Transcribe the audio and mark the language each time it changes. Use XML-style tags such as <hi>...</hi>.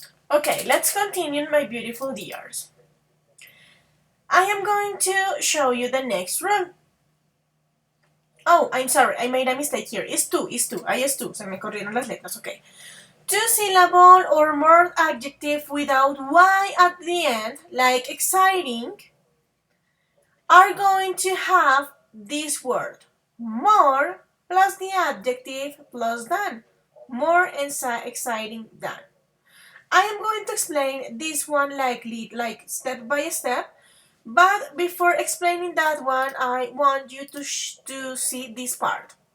<en>Okay, let's continue, my beautiful dears. I am going to show you the next rule. Oh, I'm sorry, I made a mistake here. It's two.</en> <es>Ahí es two. Se me corrieron las letras, okay.</es> <en>Two-syllable or more adjective without Y at the end, like exciting, are going to have this word. More plus the adjective plus than. More exciting than. I am going to explain this one like step by step, but before explaining that one, I want you to see this part.</en>